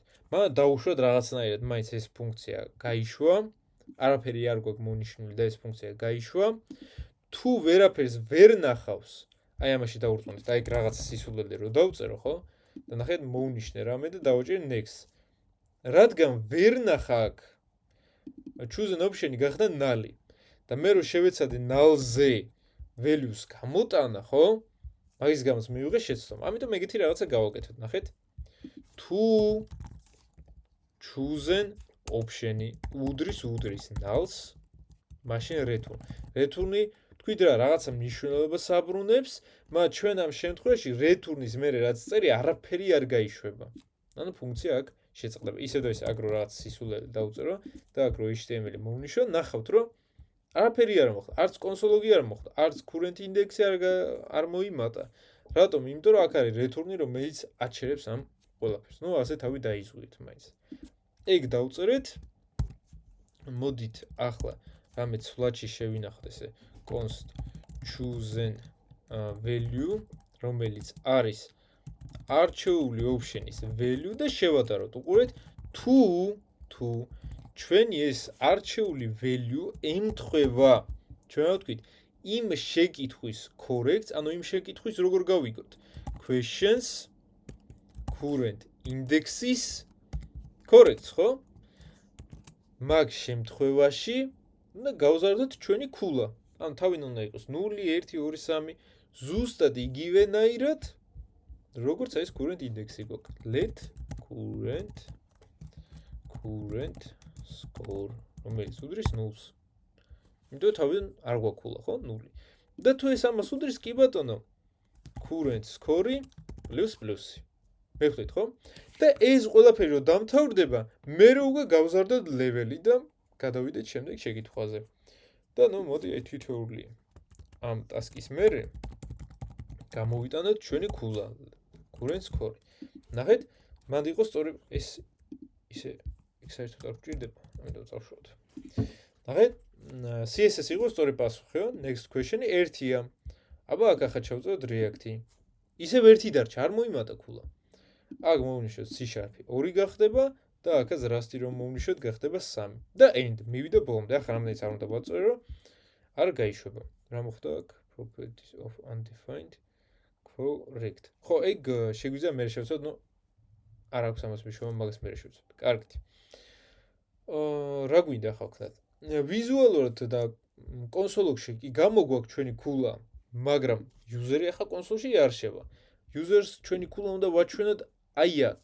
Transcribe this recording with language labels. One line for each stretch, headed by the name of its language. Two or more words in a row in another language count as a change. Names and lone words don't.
Georgian: მაგრამ დავუშვათ რაღაცნაირად მაინც ეს ფუნქცია გაიშვა, არაფერი არ გვაქვს მონიშნული და ეს ფუნქცია გაიშვა. თუ ვერაფერს ვერ ნახავს, აი ამაში დავურწმუნდით, აი რაღაცა სისულელე რო დავწერო, ხო? და ნახეთ მოუნიშნე რამე და დავაჭერ next. რადგან ვერ ნახა აქ
English: chosen option-ი
Georgian: გახდა null-ი. და მე რო შევეცადე null-ზე values გამოტანა, ხო? მაგის გამოც მივიღე შეცდომა. ამიტომ ეგეთი რაღაცა გავაკეთოთ, ნახეთ. თუ
English: chosen option-ი
Georgian: უდრის null-ს, მაშინ return. return-ი თქვით რა რაღაცა მნიშვნელობას აბრუნებს, მაგრამ ჩვენ ამ შემთხვევაში return-ის მერე რაც წერია, არაფერი არ გაიშვება. ანუ ფუნქცია აქ შეწყდება. ისე და ისე აქ რო რაღაც სისულელე დავწერო და აქ რო HTML-ი მოვნიშნო, ნახავთ რომ არაფერი არ მოხდა, არც კონსოლოგი არ მოხდა, არც
English: current index-ი
Georgian: არ მოიმატა. რატომ? იმიტომ რომ აქ არის return-ი, რომელიც აჩერებს ამ ყველაფერს. ნუ ასე თავი დაიზღვიეთ მაინც. ეგ დავწერეთ. მოდით ახლა რამე ცვლადში შევინახოთ ესე
English: const chosen value,
Georgian: რომელიც არის არჩეული option-ის value და შევადაროთ. უყურეთ, თუ ჩვენი ეს არჩეული value ემთხვევა, ჩვენ ვთქვით, იმ შეკითხვის correct, ანუ იმ შეკითხვის როგორ გავიგოთ?
English: questions current index-ის
Georgian: correct, ხო? მაგ შემთხვევაში უნდა გავზარდოთ ჩვენი ქულა. ანუ თავი უნდა იყოს 0 1 2 3 ზუსტად იგივენაირად როგორც ეს
English: current index-ი
Georgian: გვაქვს.
English: let current score
Georgian: რომელიც უდრის 0-ს. იმიტომ თავიდან არ გვაქულა, ხო? 0. და თუ ეს ამას უდრის, კი ბატონო,
English: current score ++.
Georgian: მეხუთით, ხო? და ეს ყველაფერი რო დამთავრდება, მე რო უკვე გავზარდოთ level-ი და გადავიდეთ შემდეგ შეკითხვაზე. და ნუ მოდი აი თითოეული ამ task-ის მერე გამოვიტანოთ ჩვენი ქულა,
English: current score.
Georgian: ნახეთ, მანდ იყო სწორი ეს ისე იქ საერთოდ არ გვჭირდება, ამიტომ წავშოვოთ. ნახეთ, CSS იყო სწორი პასუხი, ხო?
English: Next question-ი
Georgian: 1-ია. აბა აქ ახლა ჩავწეროთ React-ი. ისევ 1 დარჩა, არ მოიმატა ქულა. აქ მოვნიშნოთ C# 2 გახდება და აქაც Rust-ი რომ მოვნიშნოთ გახდება 3. და end მივიდა ბოლომდე. ახლა რამდენიც არ უნდა ვაწერო, არ გაიშვება. რა მოხდა აქ?
English: Properties of undefined correct.
Georgian: ხო, ეგ შეგვიძლია მე შევცვალოთ, ნუ არ აქვს ამას მნიშვნელობა, მაგას მე შევცვალოთ. კარგით. რა გვინდა ახლა ვქნათ? ვიზუალურად და კონსოლში კი გამოგვაქვს ჩვენი ქულა, მაგრამ user-ი ახლა კონსოლში არ შევა. users ჩვენი ქულა უნდა ვაჩვენოთ აი აქ.